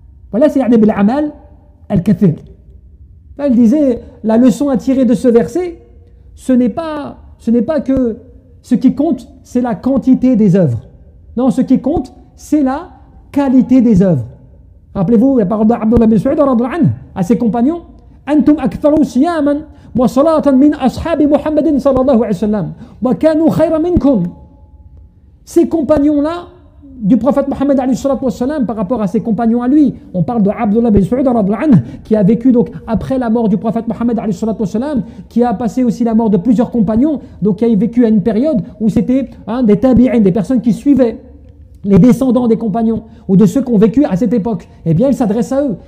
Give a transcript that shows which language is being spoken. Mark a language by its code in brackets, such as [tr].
[fr] Voilà, c'est [ar] bil-amal al-kathir. [fr] Il disait la leçon à tirer de ce verset, ce n'est pas que ce qui compte, c'est la quantité des œuvres. Non, ce qui compte, c'est la qualité des œuvres. Rappelez-vous la parole d'Abdullah bin Mas'ud à ses compagnons. [ar] أنتم أكثر صياما وصلاة من أصحاب محمد صلى الله عليه وسلم وكانوا خير منكم. [fr] Ces compagnons-là du prophète Mohammed par rapport à ses compagnons à lui, on parle de Abdullah bin Mas'ud qui a vécu donc après la mort du prophète Mohammed qui a passé aussi la mort de plusieurs compagnons, donc qui a vécu à une période où c'était des tabi'in, des personnes qui suivaient les descendants des compagnons ou de ceux qui ont vécu à cette époque. Eh bien, il s'adresse à eux.